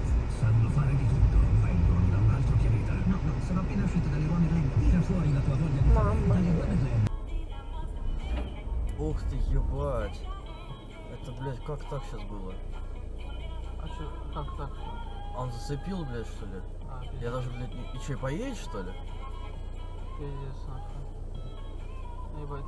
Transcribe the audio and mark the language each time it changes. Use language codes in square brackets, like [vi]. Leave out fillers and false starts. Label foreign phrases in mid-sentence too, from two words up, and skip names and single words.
[it] Sanno fare di tutto, vengono da un altro pianeta. No, sono appena uscito dalle ruome Glenn. Tira fuori la tua voglia di fare dalle ruome Glenn. [ru] Ух ты, ебать. Это, блядь, как так сейчас было? А чё, как так? Он зацепил, блядь, что ли? А, пиздец, Я даже, блядь, и чё, поедешь, что ли? пиздец, нахуй. Ебать, на